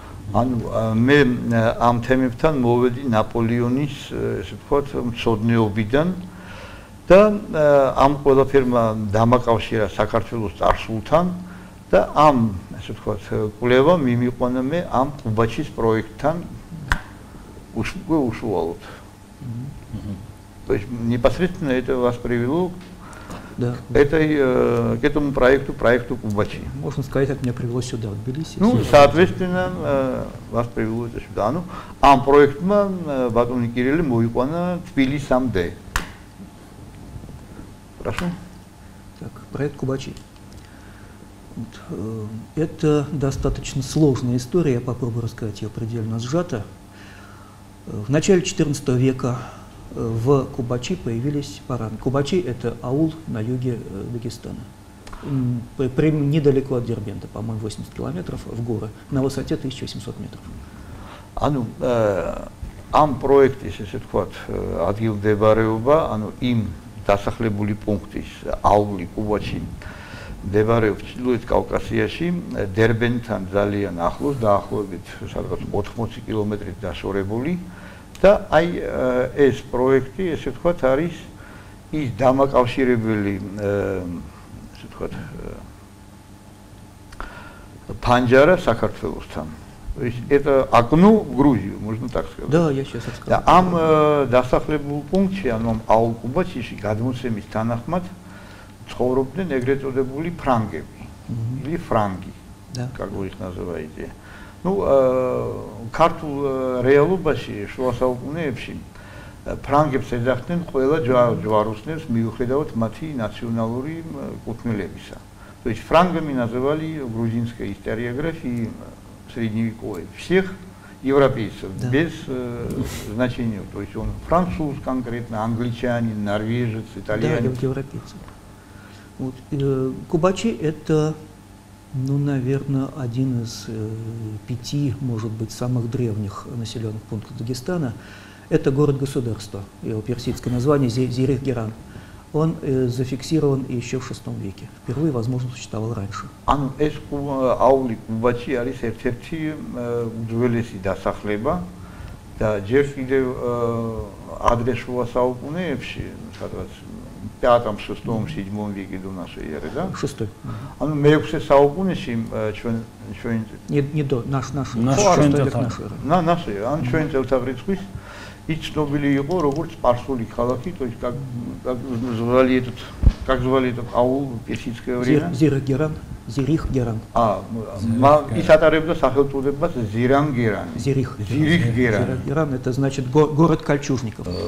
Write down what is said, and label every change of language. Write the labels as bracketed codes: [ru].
[ka] მე ამ თემებთან მოვედი ნაპოლეონის, ესე ვთქვათ, მცოდნეობიდან და ამ ყველაფერმა დამაკავშირა საქართველოს წარსულთან და ამ, ესე ვთქვათ, კვლევა მიმიყვანა მე ამ კუბაჩის პროექტთან უშუალოდ. [ru] То есть непосредственно это вас привело к этому проекту Кубачи. Можно сказать, это меня привело сюда, в Тбилиси. Ну, соответственно, вас привело это сюда. Ну, [ka] ам проектма Батон Кирилли моиყვანა Тбилисამდე. [ru] Прошу. Так, проект Кубачи. Вот, это достаточно сложная история, я попробую рассказать ее предельно сжато. В начале XIV века в Кубачи появились бараны. Кубачи – это аул на юге Дагестана. Недалеко от Дербента, по-моему, 80 километров в горы, на высоте 1800 метров. [ka] ანუ ამ პროექტის ესე ვთქვათ ადგილმდებარეობა, ანუ იმ დასახლებული პუნქტის აული კუბაჩი მდებარეობს ჩრდილოეთ კავკასიაში, დერბენთან ძალიან ახლოს, დაახლოებით სადღაც 80 კილომეტრით დაშორებული და აი ეს პროექტი ესე ვთქვათ არის ის დამაკავშირებელი ესე ვთქვათ панჯარა საქართველოსთან. [ru] То есть это окно в Грузию, можно так сказать. Да, я сейчас расскажу. [ka] Да, am დასახლებულ პუნქტში, ანუ აულ კუბაჩიში გადმოცემის თანახმად ცხოვრობდნენ ეგრეთ წოდებული ფრანგები, [ru] или франги, как вы их называете. [ka] Ну, ქართულ რეალობაში შუა საუკუნეებში ფრანგებს ეძახდნენ ყველა ჯვაროსნებს მიუხედავად მათი ნაციონალური კუთვნილებისა. [ru] То есть франгами называли грузинской историографии средневековой всех европейцев, без значения. То есть он француз конкретно, англичанин, норвежец, итальянец. Да, европейцы. Вот. Кубачи – это, ну, наверное, один из 5, может быть, самых древних населенных пунктов Дагестана. Это город-государство, его персидское название Зирих-Геран. Он зафиксирован еще в VI веке. Впервые, возможно, существовал раньше. [ka] ანუ ეს აული კუბაჩი არის ერთ-ერთი უძველესი დასახლება და ჯერ კიდევ ადრე შუა საუკუნეებში, სადღაც [ru] 5-6 веке до нашей эры, да? 6. [ka] ანუ მე-6 საუკუნეში ჩვენ [ru] не до нашей эры. нашей, [ka] ანუ ჩვენ წელთაღრიცხვის ის ცნობილი იყო როგორც სპარსული ქალაქი, [ru] то есть как звали этот аул в персидское время? Зирих-Геран. [ka] ის ატარებდა სახელწოდებას Зиран-Геран. [ru] Зирих-Геран это значит город кольчужников.